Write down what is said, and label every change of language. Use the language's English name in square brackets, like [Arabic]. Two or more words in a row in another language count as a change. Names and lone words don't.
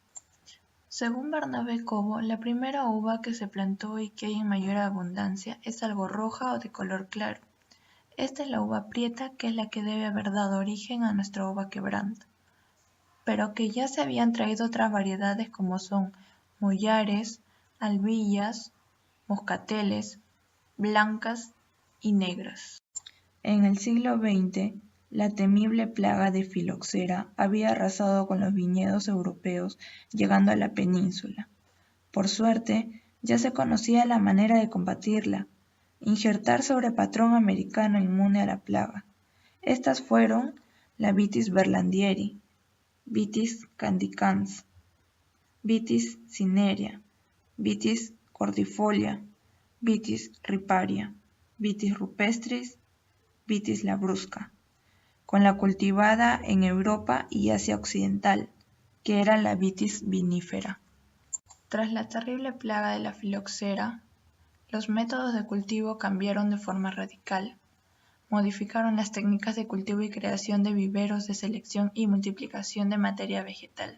[Spanish] Según Bernabé Cobo, la primera uva que se plantó y que hay en mayor abundancia es algo roja o de color claro. Esta es la uva prieta, que es la que debe haber dado origen a nuestra uva quebranta, pero que ya se habían traído otras variedades como son mollares, albillas, moscateles, blancas y negras. En el siglo XX, la temible plaga de filoxera había arrasado con los viñedos europeos, llegando a la península. Por suerte, ya se conocía la manera de combatirla: injertar sobre patrón americano inmune a la plaga. Estas fueron la Vitis berlandieri, Vitis candicans, Vitis cinerea, Vitis cordifolia, Vitis riparia, Vitis rupestris, Vitis labrusca, con la cultivada en Europa y Asia Occidental, que era la Vitis vinifera. Tras la terrible plaga de la filoxera, los métodos de cultivo cambiaron de forma radical. Modificaron las técnicas de cultivo y creación de viveros de selección y multiplicación de materia vegetal.